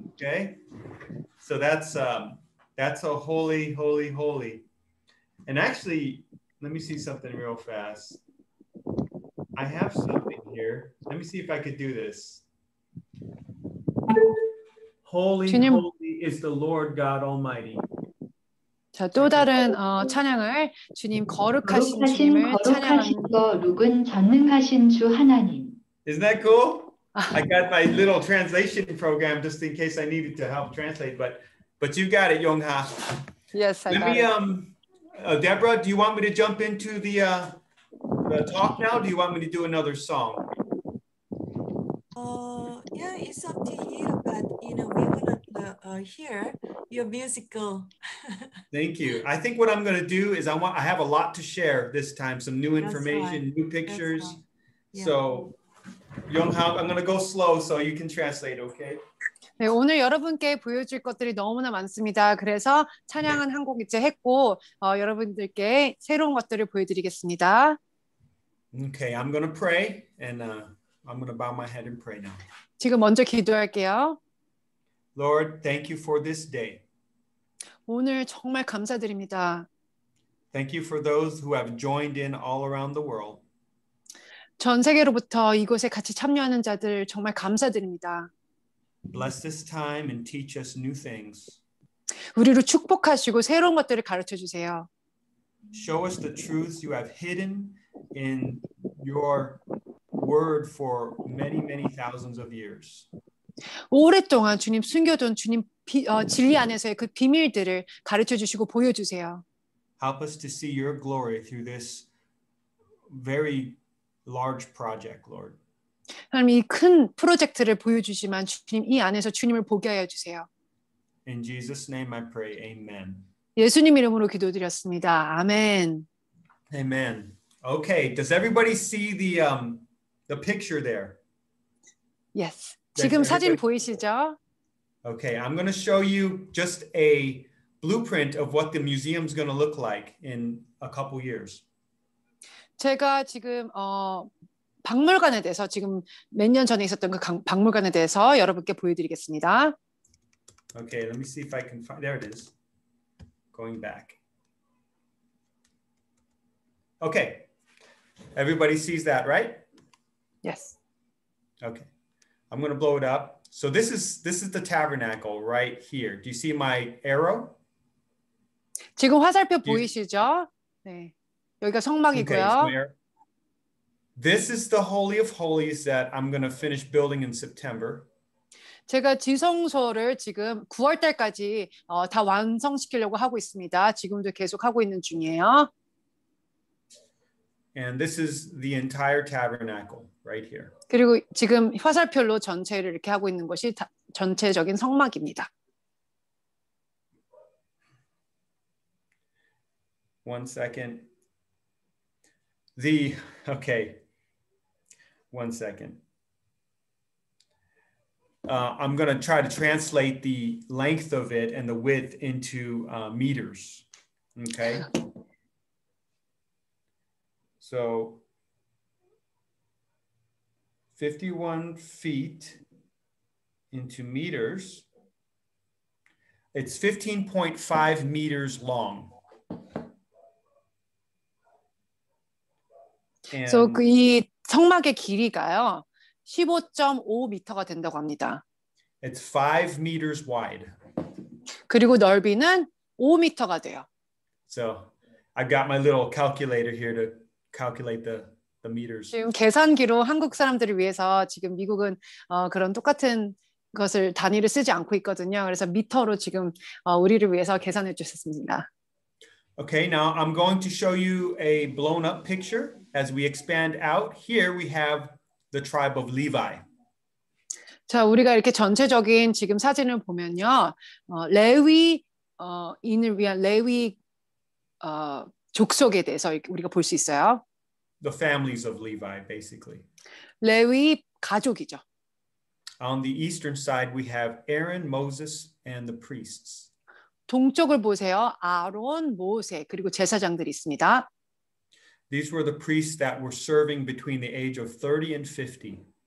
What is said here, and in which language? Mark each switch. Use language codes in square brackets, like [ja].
[en] Okay, so that's a holy, holy, holy. And actually, let me see something real fast. I have something here. Let me see if I could do this. Holy, [ko] 주님. [en] holy is the Lord God Almighty. [ko] 자, 또 다른 찬양을 주님 거룩하신 거룩하신 주님을 찬양하는 거룩은 전능하신 주 하나님. [en] Isn't that cool? I got my little translation program just in case I needed to help translate, but you got it, Yongha. Yes, I Let got me it. Deborah, do you want me to jump into the talk now? Do you want me to do another song? Yeah, it's up to you, but we want to hear your musical. Thank you. I think what I'm going to do is I have a lot to share this time, some new information, right. new pictures. Right. Yeah. So, Yonghak, I'm going to go slow so you can translate, okay? [ko] 네, 오늘 여러분께 보여줄 것들이 너무나 많습니다. 그래서 찬양은 한 곡 이제 했고 여러분들께 새로운 것들을 보여드리겠습니다. [en] Okay, I'm going to pray and I'm going to bow my head and pray now. [ko] 지금 먼저 기도할게요. [en] Lord, thank you for this day. [ko] 오늘 정말 감사드립니다. [en] Thank you for those who have joined in all around the world. [ko] 전 세계로부터 이곳에 같이 참여하는 자들 정말 감사드립니다. [en] Bless this time and teach us new things. [ko] 우리를 축복하시고 새로운 것들을 가르쳐 주세요. [en] Show us the truths you have hidden in your word for many, many thousands of years. [ko] 오랫동안 주님 숨겨둔 주님 진리 안에서의 그 비밀들을 가르쳐 주시고 보여주세요. [en] Help us to see your glory through this very large project, Lord. [ko] 하나님 이 큰 프로젝트를 보여주시만 주님 이 안에서 주님을 보게 하여 주세요. [en] In Jesus' name I pray, amen. [ko] 예수님 이름으로 기도드렸습니다. 아멘. [en] Amen. Okay, does everybody see the picture there? Yes. [ko] 지금 [en] Yes, [ko] 사진 [en] everybody- [ko] 보이시죠? [en] Okay, I'm going to show you just a blueprint of what the museum's going to look like in a couple years. [ko] 제가 지금 박물관에 대해서 지금 몇 년 전에 있었던 그 박물관에 대해서 여러분께 보여드리겠습니다. [en] Okay, let me see if I can find. There it is. Going back. Okay, everybody sees that, right? Yes. Okay, I'm going to blow it up. So this is the tabernacle right here. Do you see my arrow? [ko] 지금 화살표 보이시죠? 네. 여기가 [en] Okay, so [ko] 성막이고요. [en] my arrow. This is the Holy of Holies that I'm going to finish building in September. [ko] 제가 지성소를 지금 9월 달까지 다 완성시키려고 하고 있습니다. 지금도 계속 하고 있는 중이에요. [en] And this is the entire tabernacle right here. [ko] 그리고 지금 화살표로 전체를 이렇게 하고 있는 것이 전체적인 성막입니다. [en] One second. Okay. One second. I'm going to try to translate the length of it and the width into meters. Okay. So 51 feet into meters. It's 15.5 meters long. [ko] 그래서 이 성막의 길이가요. 15.5m가 된다고 합니다. [en] It's 5 meters wide. [ko] 그리고 넓이는 5m가 돼요. [en] So I've got my little calculator here to calculate the meters. [ko] 지금 계산기로 한국 사람들을 위해서 지금 미국은 그런 똑같은 것을 단위를 쓰지 않고 있거든요. 그래서 미터로 지금 우리를 위해서 계산해 주셨습니다. [en] Okay, now I'm going to show you a blown up picture as we expand out. Here we have the tribe of Levi. [ko] 자, 우리가 이렇게 전체적인 지금 사진을 보면요. 레위 인을 위한 레위 족속에 대해서 우리가 볼 수 있어요. [en] The families of Levi, basically. [ko] 레위 가족이죠. [en] On the eastern side, we have Aaron, Moses, and the priests. [ko] 동쪽을 보세요. 아론, 모세, 그리고 제사장들이 있습니다. [en] These were the priests that were serving between the age of 30 and 50.